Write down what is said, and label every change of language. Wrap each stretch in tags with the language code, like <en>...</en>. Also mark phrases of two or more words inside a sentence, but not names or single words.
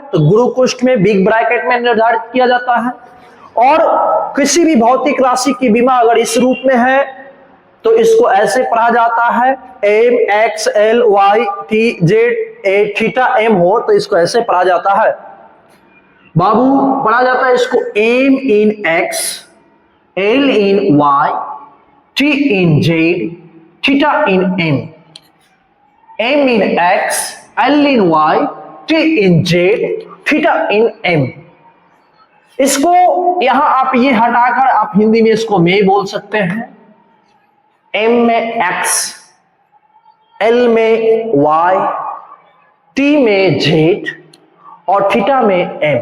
<hi>तो गुरु कोष्ठ में,</hi> <en>big bracket</en> <hi>में निर्धारित किया जाता है। और किसी भी भौतिक राशि की बीमा अगर इस रूप में है तो इसको ऐसे पढ़ा जाता है m x l y t z a थीटा m हो तो इसको ऐसे पढ़ा जाता है बाबू, पढ़ा जाता है इसको m in x, l in y, t in z, थीटा in m, m in x, l in y, t in z, थीटा in m। इसको यहां आप ये हटाकर आप हिंदी में इसको में बोल सकते हैं। m में x, l में y, t में z और थीटा में m।</hi>